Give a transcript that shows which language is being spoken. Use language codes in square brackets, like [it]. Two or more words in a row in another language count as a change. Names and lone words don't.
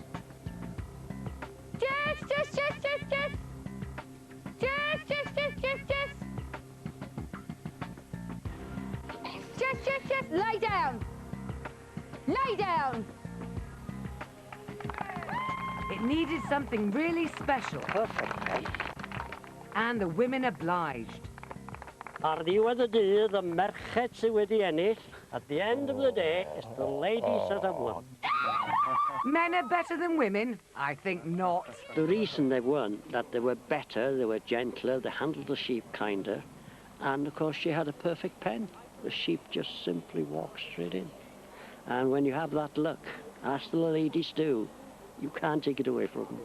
[en] Jess, Jess, Jess, Jess, Jess. Jess, Jess, Jess, Jess, Jess. Jess, Jess, Jess, lay down. Lay down. It needed something really special, Perfect. and the women obliged. [cy] Ar ddiwedd y dydd, y merched sydd wedi ennill, [en] at the end of the day, it's the ladies that have won. Men are better than women? I think not. The reason they won, that they were better, they were gentler, they handled the sheep kinder, and of course she had a perfect pen. The sheep just simply walked straight in. And when you have that luck, as the ladies do, you can't take it away from them.